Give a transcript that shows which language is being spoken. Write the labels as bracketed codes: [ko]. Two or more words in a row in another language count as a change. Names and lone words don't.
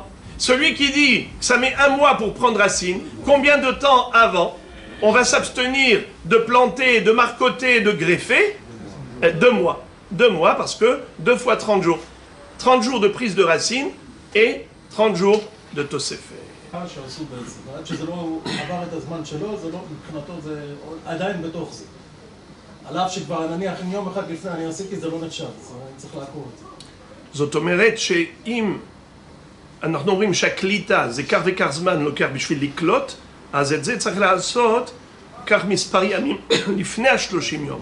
[fr] Celui qui dit que ça met un mois pour prendre racine, combien de temps avant on va s'abstenir de planter, de marcoter, de greffer? 2 mois. 2 mois parce que 2 fois 30 jours. 30 jours de prise de racine et 30 jours de תוספת. [he] שעשו בעצם, עד שזה לא עבר את הזמן שלו, זה לא, מבחינתו זה עדיין בתוך זה. על אף שכבר נניח אם יום אחד לפני אני עשיתי, זה לא נחשב, אני צריך לעקור את זה. זאת אומרת שאם אנחנו אומרים שהקליטה זה כך וכך זמן לוקח בשביל לקלוט, אז את זה צריך לעשות כך מספר ימים לפני ה-30 יום.